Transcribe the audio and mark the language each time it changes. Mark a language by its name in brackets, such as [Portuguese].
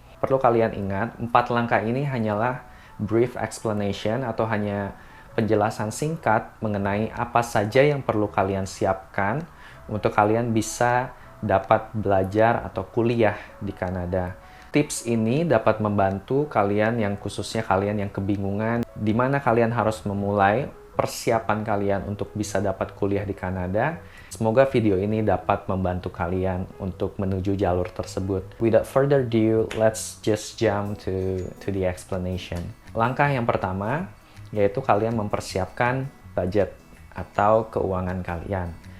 [Indonesian] Perlu kalian ingat, 4 langkah ini hanyalah [English] brief explanation [Indonesian] atau hanya penjelasan singkat mengenai apa saja yang perlu kalian siapkan untuk kalian bisa dapat belajar atau kuliah di Kanada. Tips ini dapat membantu kalian yang khususnya kalian yang kebingungan di mana kalian harus memulai persiapan kalian untuk bisa dapat kuliah di Kanada. Semoga video ini dapat membantu kalian untuk menuju jalur tersebut. [English] Without further ado, let's just jump to the explanation. [Indonesian] Langkah yang pertama yaitu kalian mempersiapkan budget atau keuangan kalian.